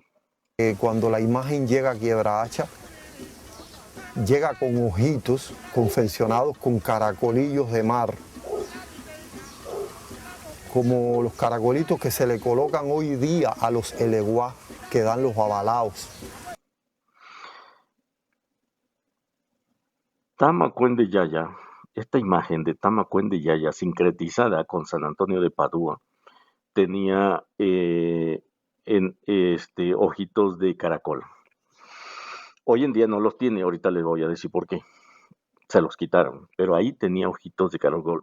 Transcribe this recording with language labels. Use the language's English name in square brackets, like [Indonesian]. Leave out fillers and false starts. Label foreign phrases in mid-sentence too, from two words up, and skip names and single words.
[Spanish] cuando la imagen llega a Quiebra Hacha, llega con ojitos confeccionados con caracolillos de mar, como los caracolitos que se le colocan hoy día a los eleguá que dan los babalaos. Tamacuén Yaya, esta imagen de Tamacuén Yaya sincretizada con San Antonio de Padua, tenía ojitos de caracol. Hoy en día no los tiene, ahorita les voy a decir por qué. Se los quitaron, pero ahí tenía ojitos de caracol.